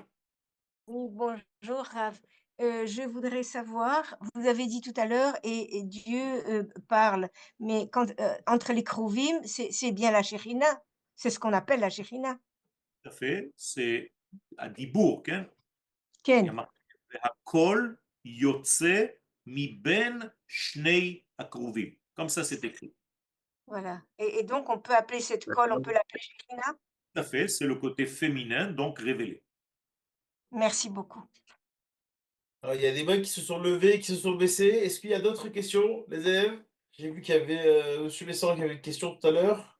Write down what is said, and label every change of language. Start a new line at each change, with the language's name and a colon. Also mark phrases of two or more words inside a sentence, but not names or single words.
French: Oui, bonjour Rav. Je voudrais savoir, vous avez dit tout à l'heure, et Dieu parle, mais entre les Krovim, c'est bien la Shekhinah. C'est ce qu'on appelle la Shekhinah. Tout à fait, c'est à Dibourg, hein? Il y a Ken,
Hebrew: marqué הקול יוצא מבין שני הכרובים.
French: Comme ça, c'est écrit. voilà. Et donc, on peut appeler cette colle, on peut l'appeler Shekhinah. Tout à fait, c'est le côté féminin, donc révélé. Merci beaucoup. Alors, il y a des mains qui se sont levées, qui se sont baissées. Est-ce qu'il y a d'autres questions, les élèves? J'ai vu qu'il y avait Monsieur Messant qui avait une question tout à l'heure.